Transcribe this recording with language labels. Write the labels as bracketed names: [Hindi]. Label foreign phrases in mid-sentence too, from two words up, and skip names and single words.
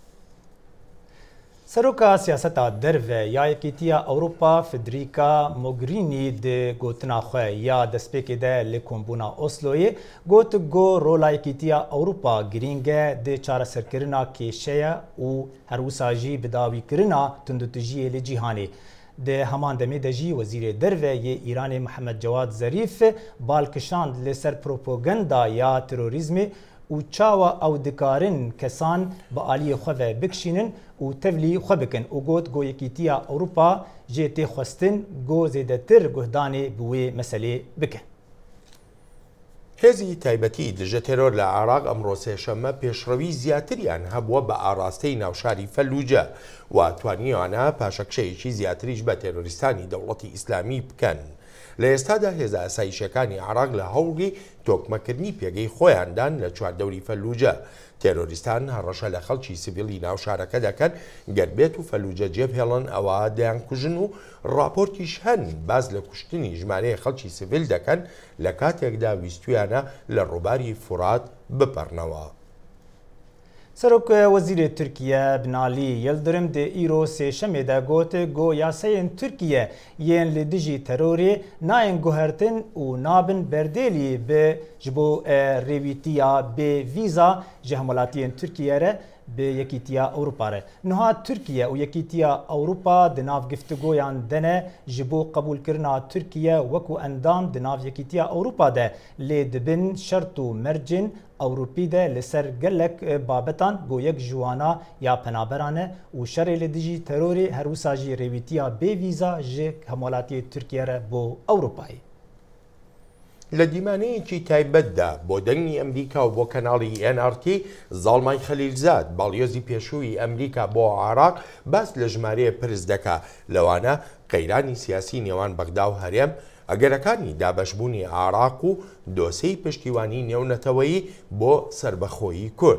[Kurdish] سەرۆکا سیاسەتا دەرڤە یا یەکێتیە ئەوروپا فدریکا مۆگرینی دێ گوتنا خوێ یا دەستپێکێدە لێ کۆمبوونا ئۆسلۆیە گوت گۆ ڕۆلا یەکێتیە ئەوروپا گرینگە دێ چارەسەرکردنا کێشەیە و هەروساژی بداویکردنا تندوتژیە لە جیهانێ. دێ هەمان دەمێ دەژی وەزیرێ دەرڤە یê ئیرانê محەممەد جەواد زەریف بالکشاند لەسەر پرۆپۆگەندا یا تروریزمê û çawa ew dikarin kesan bi aliyê xwe ve bikişînin û tevlî xwe bikin û got goyekîtiya Ewropa jê tê xwestin go zêdetir guhdanê bi wê meselê bikin. [Central Kurdish] هێزی تایبەتی دژە تێرۆر لە عێراق ئەمڕۆ سێشەممە پێشڕەوی زیاتریان هەبووە بە ئاراستەی ناوشاری فەلوجە و توانیوانە پاشەکشەیەکی زیاتریش بە تێرۆریستانی دەوڵەتی ئیسلامی بکەن. لە ئێستادا هێزە ئاسایشەکانی عێراق لە هەوڵی تۆکمەکردنی پێگەی خۆیاندان لە چواردەوری فەلوجە. تێرۆریستان هەڕەشە لە خەڵکی سیڤیلی ناوشارەکە دەکەن گەربێت و فەلوجە جێبهێڵن ئەوە دەیانکوژن و ڕاپۆرتیش هەن باز لە کوشتنی ژمارەیە خەڵکی سیڤیل دەکەن لە کاتێکدا ویستویانە لە ڕووباری فورات بپەڕنەوە. [Kurdish] سەرۆک وەزیرê Tirkiye Binalî Yildirim dê îro sêşemê de got go yasayên Tirkiye yên li dijî terorê nayên guhertin û nabin berdêlî bi ji bo rêwîtiya bê vîza ji hemelatiyên Tirkiye re bi Yekîtiya Ewropa re. Niha Tirkiye û Yekîtiya Ewropa di nav giftigoyan de ne ji bo qebûlkirina Tirkiye wekû endam di nav Yekîtiya Ewropa de lê dibin şert û mercên Ewropî de li ser gelek babetan goyek jiwana ya penaberan e û şerê li dijî terorê her wisa jî rêwîtiya bê vîza ji hemelatiyê Tirkiye re bo Ewropayê. [Central Kurdish] لە دیمانەیەکی تایبەتدا بۆ دەنگی ئەمریکا و بۆ کەناڵی NRT زاڵمای خەلیلزاد باڵیۆزی پێشووی ئەمریکا بۆ عێراق باس لە ژمارەیە پرس دەکا لەوانە قەیرانی سیاسی نێوان بەغدا و هەرێم ئەگەرەکانی دابەشبوونی عێراق و دۆسەی پشتیوانی نێونەتەوەیی بۆ سربەخۆیی کورد.